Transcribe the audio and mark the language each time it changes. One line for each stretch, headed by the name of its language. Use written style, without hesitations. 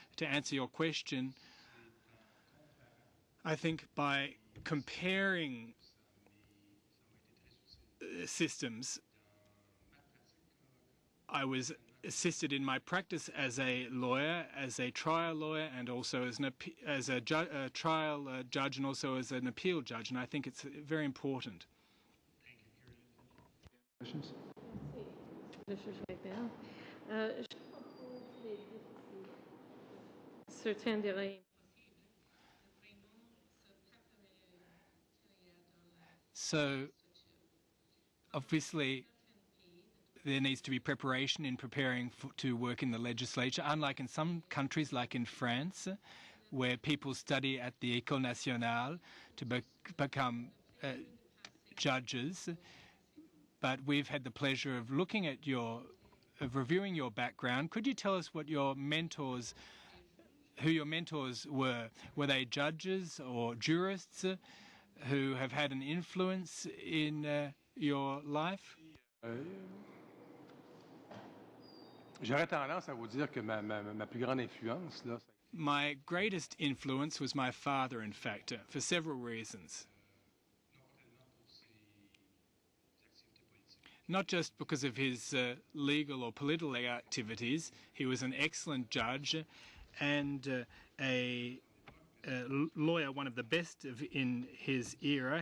English: To answer your question, I think by comparing systems, I was assisted in my practice as a lawyer, as a trial lawyer, and also as a trial judge, and also as an appeal judge, and I think it's very important. Questions?
French: Monsieur Wagner. Je propose les certains délais.
English: So, obviously, there needs to be preparation in preparing to work in the legislature, unlike in some countries like in France, where people study at the École Nationale to become judges. But we've had the pleasure of looking at reviewing your background. Could you tell us what your mentors, who your mentors were? Were they judges or jurists who have had an influence in your life?
French: J'aurais tendance à vous dire que ma plus grande influence, là.
English: My greatest influence was my father, in fact, for several reasons. Not just because of his legal or political activities. He was an excellent judge and a lawyer, one of the best in his era.